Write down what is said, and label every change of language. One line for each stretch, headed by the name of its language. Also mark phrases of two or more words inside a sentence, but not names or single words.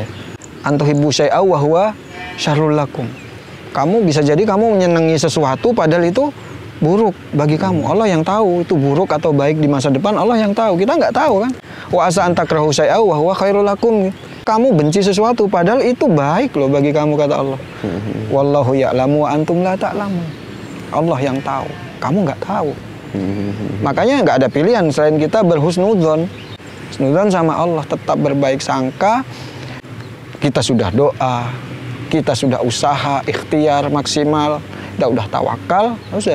Arabic: أن تحبوا شيئا وهو شر لكم.
Indonesian: Kamu bisa jadi kamu menyenangi sesuatu padahal itu buruk bagi kamu. Allah yang tahu itu buruk atau baik di masa depan, Allah yang tahu. Kita nggak tahu kan.
Arabic: وعسى أن تكرهوا شيئا وهو خير لكم.
Indonesian: Kamu benci sesuatu padahal itu baik loh bagi kamu, kata Allah.
Arabic: والله يعلم وأنتم لا تعلمون.
Indonesian: Allah yang tahu, kamu nggak tahu. Makanya nggak ada pilihan selain kita berhusnudzon. Husnudzon sama Allah, tetap berbaik sangka. Kita sudah doa, kita sudah usaha, ikhtiar maksimal, udah tawakal, sudah.